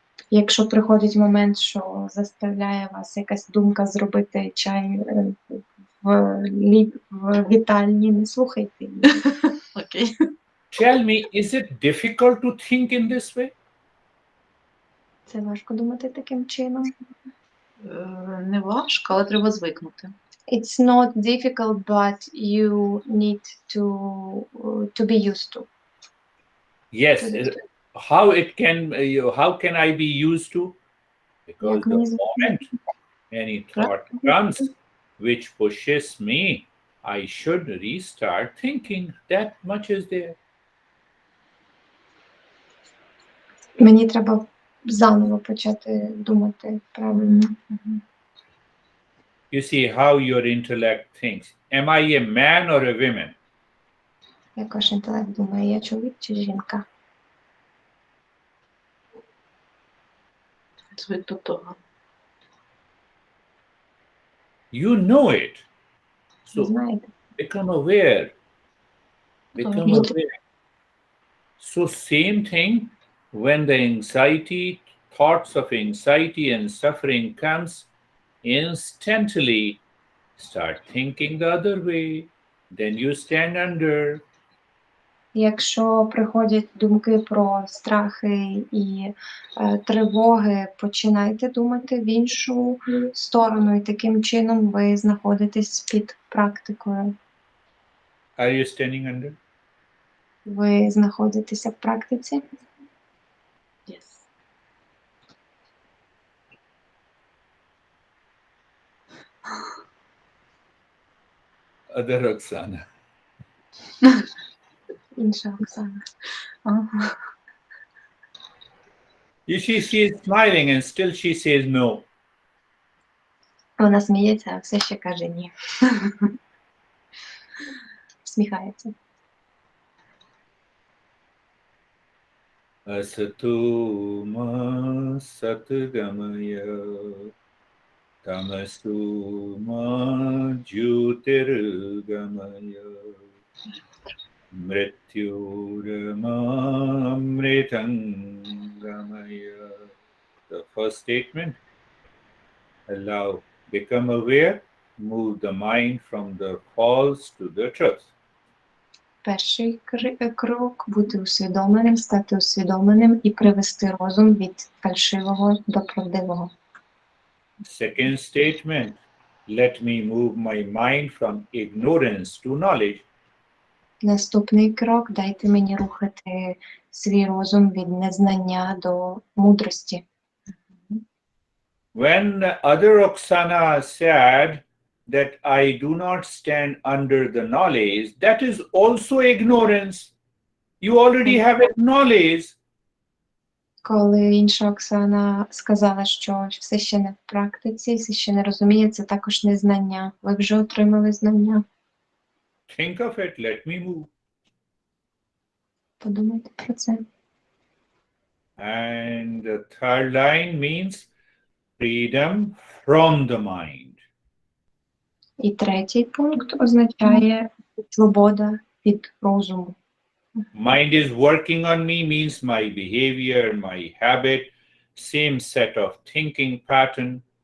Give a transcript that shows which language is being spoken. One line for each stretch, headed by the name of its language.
Ukrainian: Якщо приходить момент, що заставляє вас якась думка зробити чай в вітальні, не слухайте її. Окей.
English: Tell me, is it difficult to think in this way?
Ukrainian: Це важко думати таким чином. Не важко, але треба звикнути.
English: It's not difficult, but you need to be used to. Yes. How can I be used to? Because the moment any thought comes which pushes me, I should restart thinking. That much is there.
Ukrainian: Мені треба заново почати думати правильно.
English: You see how your intellect thinks. Am I a man or a woman?
Ukrainian: Як ваш інтелект думає, я чоловік чи жінка? Звик до того.
English: You know it.
Ukrainian: Ви
English: So
Ukrainian: знаєте?
English: become aware. Become aware. So same thing when the thoughts of anxiety and suffering comes, instantly start thinking the other way. Then you stand under.
Ukrainian: Якщо приходять думки про страхи і тривоги, починайте думати в іншу сторону, і таким чином ви знаходитесь під практикою.
English: Are you standing under?
Ukrainian: Ви знаходитеся в практиці?
English: Yes. Other Roxana.
Ukrainian: Інша Оксана.
English: She is smiling and still she says no.
Ukrainian: Вона сміється, а все ще каже ні. Всміхається.
Sanskrit: Asatu ma satgamaya tamasu ma jyotirgamaya mrityurama amritangamaya.
English: The first statement, allow, become aware, move the mind from the false to the truth.
Ukrainian: Перший крок – бути усвідомленим, стати усвідомленим і привести розум від фальшивого до правдивого.
English: Second statement, let me move my mind from ignorance to knowledge.
Ukrainian: Наступний крок – дайте мені рухати свій розум від незнання до мудрості.
English: When other Oksana said, that I do not stand under the knowledge, that is also ignorance. You already have knowledge.
Ukrainian: Коли інша Оксана сказала, що все ще не в практиці, все ще не розуміє, це також незнання. Ви вже отримали знання.
English: Think of it, let me move.
Ukrainian: Подумайте про це.
English: And the third line means freedom from the mind.
Ukrainian: І третій пункт означає свобода від розуму.
English: Mind is working on me means my behavior, my habit, same set of thinking pattern.